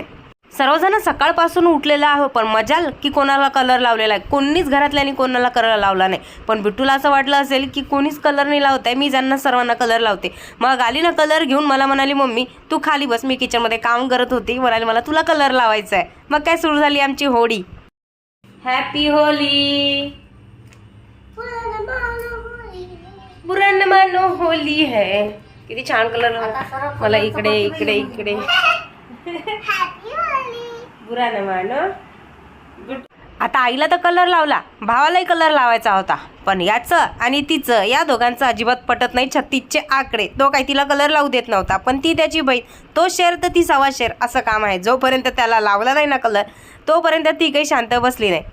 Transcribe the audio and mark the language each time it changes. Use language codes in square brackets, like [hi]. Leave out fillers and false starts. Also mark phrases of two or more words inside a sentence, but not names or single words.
[mr] सर्वजण सकाळपासून उठलेलं आहे, पण मजाल की कोणाला कलर लावलेला आहे. कोणीच घरातल्यानी कोणाला कलर लावला नाही. पण बिट्टूला असं वाटलं असेल की कोणीच कलर नाही लावत आहे, मी ज्यांना सर्वांना कलर लावते. मग आली ना कलर घेऊन मला म्हणाली मम्मी तू खाली बस, मी किचनमध्ये काम करत होती. म्हणाली मला तुला कलर लावायचा आहे. मग काय सुरू झाली आमची होळी. [en] Happy Holi [hi] बुरा न मानो होली है. [mr] किती छान कलर मला इकडे इकडे इकडे [hi] बुरा न मानो. [mr] आता आईला तर कलर लावला, भावालाही कलर लावायचा होता, पण याचं आणि तिचं या दोघांचं अजिबात पटत नाही. 36चे आकडे. तो काही तिला कलर लावू देत नव्हता, पण ती त्याची बहीण, तो शेर तर ती सवा शेर असं काम आहे. जोपर्यंत त्याला लावला नाही ना कलर तोपर्यंत ती काही शांत बसली नाही.